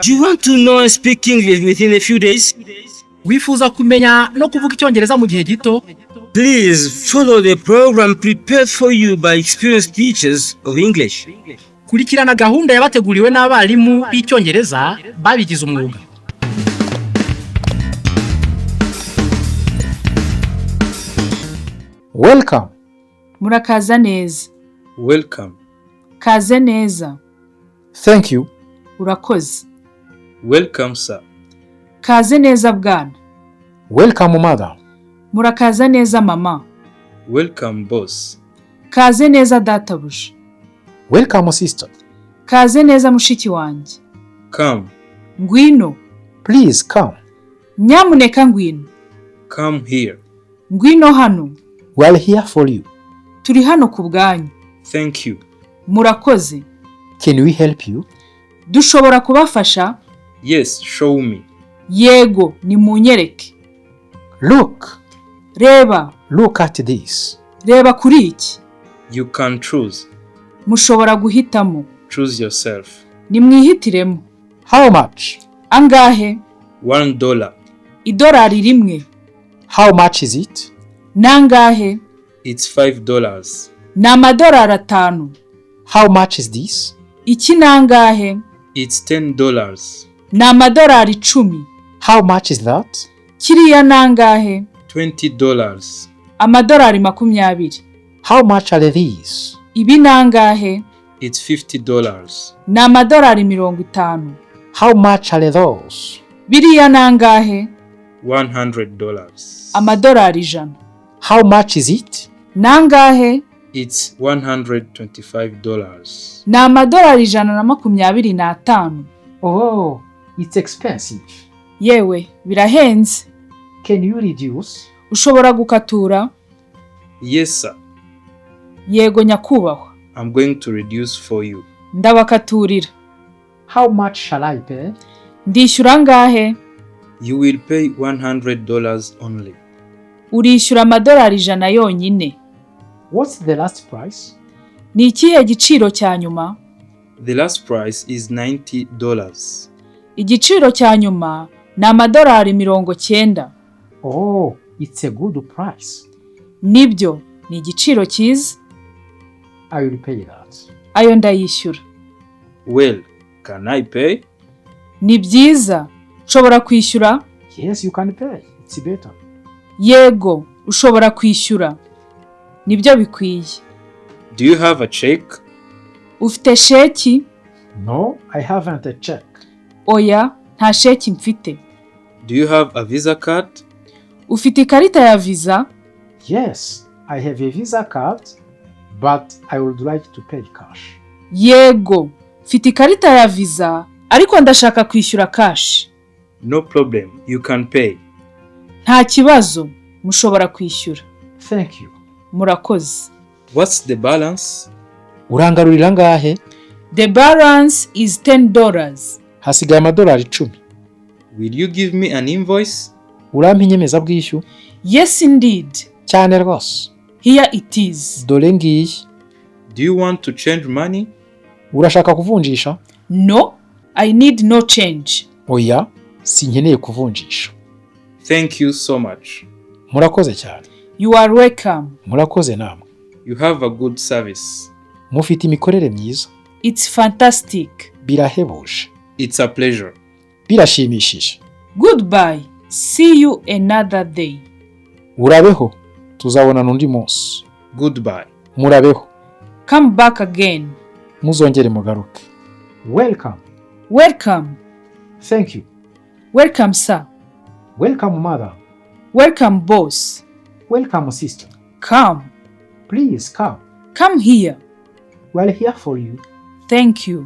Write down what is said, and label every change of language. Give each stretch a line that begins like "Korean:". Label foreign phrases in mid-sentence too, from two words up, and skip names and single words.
English: Do you want to know and speak English within a few days?
Kinyarwanda: Wifuza kumenya no kuvuga icyongereza mu gihe gito?
English: Please follow the program prepared for you by experienced teachers of English.
Kinyarwanda: Kurikirana gahunda yabateguriwe n'abarimu b'icyongereza babigize umwuga.
English: Welcome.
Kinyarwanda: Murakaza neza.
English: Welcome.
Kinyarwanda: Kaze neza.
English: Thank you.
Kinyarwanda: Urakoze.
English: Welcome, sir.
Kinyarwanda: Kaze neza bwana.
English: Welcome, mother.
Kinyarwanda: Murakaza neza mama.
English: Welcome, boss.
Kinyarwanda: Kaze neza databuja.
English: Welcome, sister.
Kinyarwanda: Kaze neza mushiki wanjye.
English: Come.
Kinyarwanda: Ngwino.
English: Please come.
Kinyarwanda: Nyamuneka ngwino.
English: Come here.
Kinyarwanda: Ngwino hano.
English: We are here for you.
Kinyarwanda: Turi hano ku bwanyu.
English: Thank you.
Kinyarwanda: Murakoze.
English: Can we help you?
Kinyarwanda: Dushobora kubafasha?
English: Yes, show me.
Kinyarwanda: Yego, nimunyereke.
English: Look.
Kinyarwanda: Reba.
English: Look at this.
Kinyarwanda: Reba kuri iki.
English: You can choose.
Kinyarwanda: Mushobora guhitamo.
English: Choose yourself.
Kinyarwanda: Nimwihitiremo.
English: How much?
Kinyarwanda: Angahe?
English: $1.
Kinyarwanda: Idolari rimwe.
English: How much is it?
Kinyarwanda: Nangahe?
English: It's $5.
Kinyarwanda: Ni amadolari 5.
English: How much is this?
Kinyarwanda: Iki nangahe?
English: It's $10.
Kinyarwanda: Ni amadolari 10.
English: How much is that?
Kinyarwanda: Kiriya nangahe?
English: $20.
Kinyarwanda: Amadolari 20.
English: How much are these?
Kinyarwanda: Ibi nangahe?
English: It's $50.
Kinyarwanda: Ni amadolari 50.
English: How much are those?
Kinyarwanda: Biriya nangahe?
English: $100.
Kinyarwanda: Amadolari 100.
English: How much is it?
Kinyarwanda: Nangahe?
English: It's $125.
Kinyarwanda: Ni amadolari 125.
English: Oh, it's expensive.
Kinyarwanda: Yewe, birahenze.
English: Can you reduce?
Kinyarwanda: Ushobora gukatura?
English: Yes, sir.
Kinyarwanda: Yego nyakubahwa.
English: I'm going to reduce for you.
Kinyarwanda: Ndabakaturira.
English: How much shall I pay?
Kinyarwanda: Ndishyura ngahe?
English: You will pay $100 only.
Kinyarwanda: Urishyura amadolari 100 yonyine.
English: What's the last price?
Kinyarwanda: Ni ikihe giciro cya nyuma?
English: The last price is $90.
Kinyarwanda: Igiciro cya nyuma ni amadolari 90.
English: Oh, it's a good price.
Kinyarwanda: Nibyo, ni igiciro cyiza.
English: I will pay that.
Kinyarwanda: Ayo ndayishyura.
English: Well, can I pay?
Kinyarwanda: Ni byiza. Ushobora kwishyura?
English: Yes, you can pay. It's better.
Kinyarwanda: Yego, ushobora kwishyura. Nibyo bikwiye.
English: Do you have a check?
Kinyarwanda: Ufite sheki?
English: No, I haven't a check.
Kinyarwanda: Oya, nta sheki mfite.
English: Do you have a Visa card?
Kinyarwanda: Ufite ikarita ya Visa?
English: Yes, I have a Visa card, but I would like to pay cash.
Kinyarwanda: Yego, mfite ikarita ya Visa, ariko ndashaka kwishyura cash.
English: No problem, you can pay.
Kinyarwanda: Nta kibazo, mushobora kwishyura.
English: Thank you.
Kinyarwanda: Murakoze.
English: What's the balance?
Kinyarwanda: Urangarurira ngahe?
English: The balance is $10.
Kinyarwanda: Hasigaye amadolari 10.
English: Will you give me an invoice?
Kinyarwanda: Urampa inyemezabwishyu?
English: Yes indeed.
Kinyarwanda: Cyane rwose.
English: Here it is.
Kinyarwanda: Dore ngiyi.
English: Do you want to change money?
Kinyarwanda: Urashaka kuvunjisha?
English: No, I need no change.
Kinyarwanda: Oya, sinkeneye kuvunjisha.
English: Thank you so much.
Kinyarwanda: Murakoze cyane.
English: You are welcome.
Kinyarwanda: Murakoze namwe.
English: You have a good service.
Kinyarwanda: Mufite imikorere myiza.
English: It's fantastic.
Kinyarwanda: Birahebuje.
English: It's a pleasure.
Kinyarwanda: Birashimishije.
English: Goodbye. See you another day.
Kinyarwanda: Urabeho. Tuzabona undi munsi.
English: Goodbye.
Kinyarwanda: Murabeho.
English: Come back again.
Kinyarwanda: Muzongere mugaruke.
English: Welcome. Welcome. Thank you. Welcome, sir. Welcome, mother. Welcome, boss. Welcome, sister. Come. Please come. Come here. We are here for you. Thank you.